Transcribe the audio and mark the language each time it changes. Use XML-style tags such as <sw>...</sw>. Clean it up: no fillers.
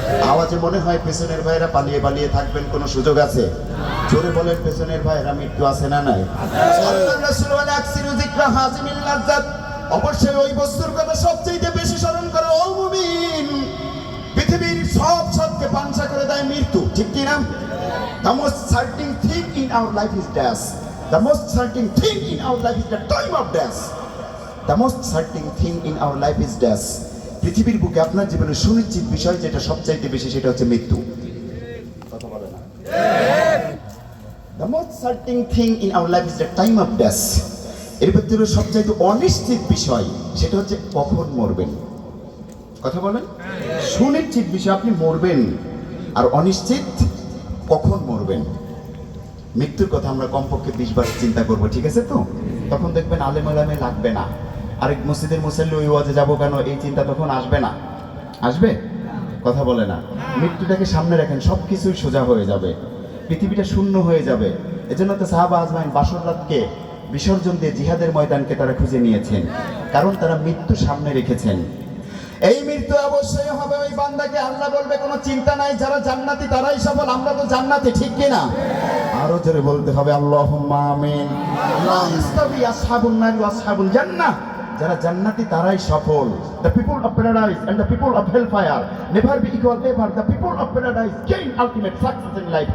<bn>আওয়াজে মনে হয় পেছনের ভাইরা পালিয়ে পালিয়ে থাকবেন, কোনো সুযোগ আছে? জোরে বলেন পেছনের ভাইরা, মৃত্যু আছে না নাই? আল্লাহর রাসূল বলে</bn> <ar>আকসিরু যিকরা হাজিমিল লাজ্জাত,</ar> <bn>অবশ্যই ওই বস্তুর কথা সবচেয়ে বেশি স্মরণ করো ও মুমিন। পৃথিবীর সব সবকে পাংশা করে দেয় মৃত্যু, ঠিক কি না?</bn> <en>The most certain thing in our life is death. The most certain thing in our life is the time of death. The most certain thing in our life is death.</en> <bn>পৃথিবীর বুকে আপনার জীবনের সুনিশ্চিত বিষয় যেটা সবচাইতে বেশি, সেটা হচ্ছে মৃত্যু। কথা বলে না?</bn> <en>The most certain thing in our life is the time of death.</en> <bn>এর ভিতরে সবচাইতে অনিশ্চিত বিষয় সেটা হচ্ছে কখন মরবেন। কথা বলেন? সুনিশ্চিত বিষয় আপনি মরবেন, আর অনিশ্চিত কখন মরবেন। মৃত্যুর কথা আমরা কমপক্ষে 20 বার চিন্তা করব, ঠিক আছে? তো তখন দেখবেন আলেম আলেমে লাগবে না, আরেক মসজিদের মুসল্লি ওই ওয়াজে যাবো কেন, এই চিন্তা তখন আসবে না। আসবে? কথা বলে না। মৃত্যুটাকে সামনে রাখেন, সব কিছুই সোজা হয়ে যাবে, পৃথিবীটা শূন্য হয়ে যাবে। এজন্য তো সাহাবা আজমাইন বাসরাতকে বিসর্জন দিয়ে জিহাদের ময়দানকে তারা খুঁজে নিয়েছেন, কারণ তারা মৃত্যু সামনে রেখেছেন। এই মৃত্যু অবশ্যই হবে ওই বান্দাকে, আল্লাহ বলবে কোনো চিন্তা নাই, যারা জান্নাতি তারাই সফল, আমরা তো জান্নাতি, ঠিক কিনা? আরো জোরে বলতে হবে আল্লাহুম্মা আমিন।</bn> <ar>লা ইস্তাবি আসহাবুন নার ওয়া আসহাবুল জান্নাহ,</ar> <bn>যারা জান্নাতি তারাই সফল।</bn> <en>The people of paradise and the people of hellfire never be equal ever. The people of paradise gain ultimate success in life.</en>